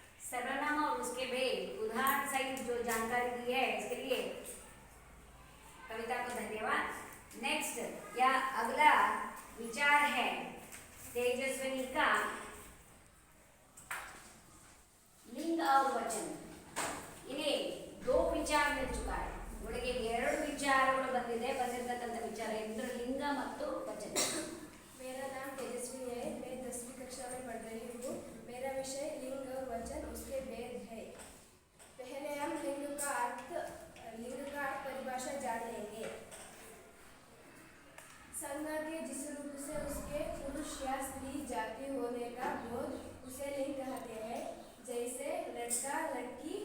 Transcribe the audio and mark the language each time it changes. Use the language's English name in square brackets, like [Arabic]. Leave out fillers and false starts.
[Hindi] सर्वनाम और उसके भेद उदाहरण सहित जो जानकारी दी है इसके लिए कविता को धन्यवाद. नेक्स्ट या अगला विचार है तेजस्विनी का लिंग और वचन. इन्हें 2 विचार मिल चुका है. [Kannada] ಒಳಗೆ 2 ವಿಚಾರಗಳು ಬಂದಿರತಕ್ಕಂಥ ವಿಚಾರ ಎಂದ್ರೆ ಲಿಂಗ ಮತ್ತು ವಚನ. [Hindi] मेरा नाम तेजस्वी है, मैं 10वीं कक्षा में पढ़ रही हूँ. मेरा विषय लिंग और वचन उसके भेद है. पहले हम लिंग का अर्थ परिभाषा जान लेंगे. संज्ञा के जिस रूप से उसके पुरुष या स्त्री जाति होने का बोध उसे लिंग कहते हैं. जैसे लड़का, लड़की,